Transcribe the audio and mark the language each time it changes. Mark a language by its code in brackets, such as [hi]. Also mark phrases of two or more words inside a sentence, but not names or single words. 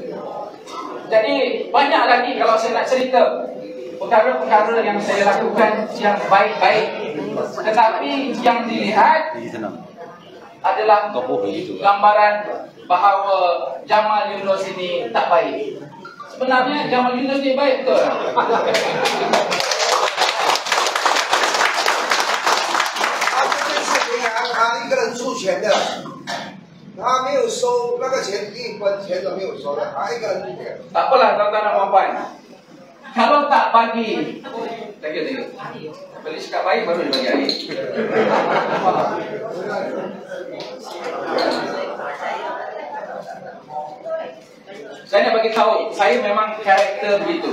[ms] Jadi banyak lagi kalau saya nak cerita perkara-perkara yang saya lakukan yang baik-baik, tetapi yang dilihat adalah gambaran bahawa Jamal Yunus ini tak baik. Sebenarnya Jamal Yunus ni baik betul. [zh] 他一个人出钱的，他没有收那个钱，一分钱都没有收的，他一个人出钱。 [ms] Tak apalah tuan-tuan dan puan. Kalau tak bagi, [en] thank you. [ms] Beli sikap baik baru dia bagi air. Saya nak bagi tahu, saya memang karakter begitu.